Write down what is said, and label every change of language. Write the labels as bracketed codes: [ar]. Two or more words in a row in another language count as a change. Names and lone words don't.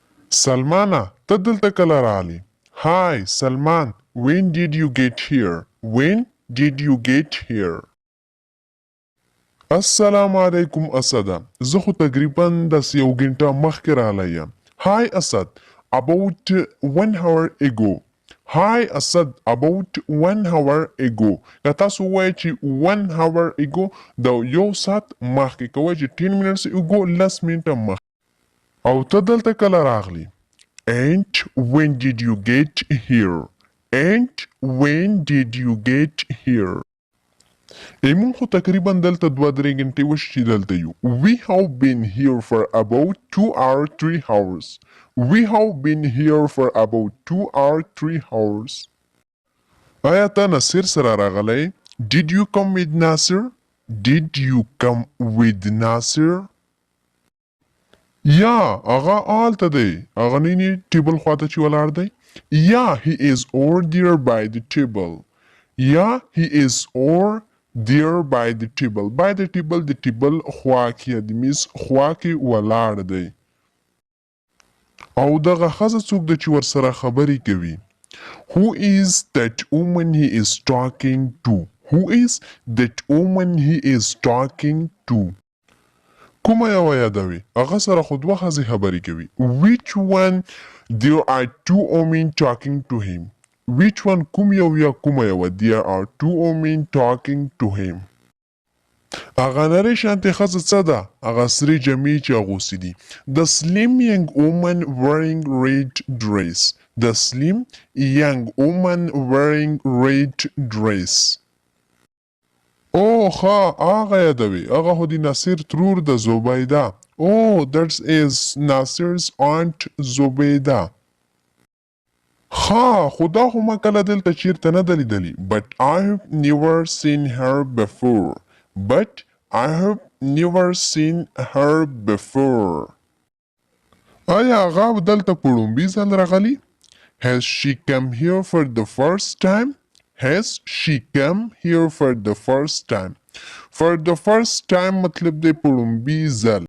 [ps] Salmana, ته دلته کله راغلې؟ Hi, Salman. [en] When did you get here? When did you get here? [ps] السلام علیکم اسده. زه خو تقریبا داسې یو ګنټه مخکې راغلی یم. [en] Hi اسد. About 1 hour ago. Hi اسد. About 1 hour ago. [ps] که تاسو وایئ چې [en] 1 hour ago [ps] د یو ساعت مخکې، که وایئ چې [en] 10 minutes ago [ps] لس منټه مخکې. او ته دلته کله راغلی؟ [en] And when did you get here? And when did you get here? [ps] مون خو تقریبا دلته 2-3 غنټې وشي چې دلته یو. [en] We have been here for about 2 or 3 hours. We have been here for about 2 or 3 hours. [ps] آیا ته نصیر سره راغلی؟ [en] Did you come with Nasir? Did you come with Nasir? [ps] یا هغه آلته دی. هغه نینی ټیبل خواته چې ولاړ دی. [en] Yeah, he is over there by the table. Yeah, he is over there by the table. By the table [ps] د ټیبل خوا کې د میز خوا کې ولاړ دی. او دغه ښځه څوک ده چې ورسره خبرې کوي؟ [en] Who is that woman he is talking to? Who is that woman he is talking to? [ps] کومه یوه یادوي؟ هغه سره خو دوه ښځې خبرې کوي. [en] Which one? There are 2 women talking to him. Which one? [ps] کوم یو یا کومه یوه؟ [en] There are 2 women talking to him. [ps] هغه نرۍ شانتې ښځه څه ده؟ هغه سرې جامې چې اغوستې دي. [en] The slim young woman wearing red dress. The slim young woman wearing red dress. [ps] او هغه یادوي. هغه خو د ناصر ترور د زبیده. [en] Oh, that is Nasir's aunt زبیده. [ps] خو دا خو ما کله دلته چیرته نه ده لیدلې. [en] But I have never seen her before. But I have never seen her before. [ps] آیا هغه دلته په لومبي ځل راغلي؟ [en] Has she come here for the first time? Has she come here for the first time? For the first time [ps] مطلب دی په لومبي ځل.